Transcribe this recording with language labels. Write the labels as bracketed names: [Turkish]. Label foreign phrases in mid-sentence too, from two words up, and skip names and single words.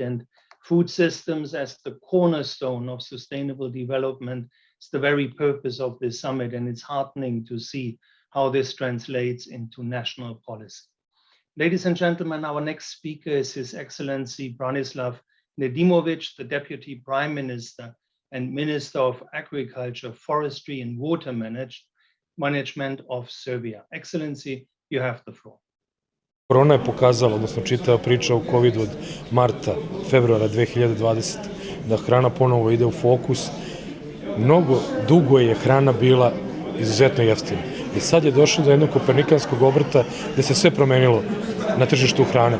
[English] And food systems as the cornerstone of sustainable development is the very purpose of this summit, and it's heartening to see how this translates into national policy. Ladies and gentlemen, our next speaker is His Excellency Branislav Nedimovic, the Deputy Prime Minister and Minister of Agriculture, Forestry and Water Management of Serbia. Excellency, you have the floor. [Serbian] Korona je pokazala, odnosno čitava priča o COVID od marta, februara 2020, da hrana ponovo ide u fokus. Mnogo dugo je hrana bila izuzetno jeftina. I sad je došlo do jednog kopernikanskog obrta gde se sve promenilo na tržištu hrane.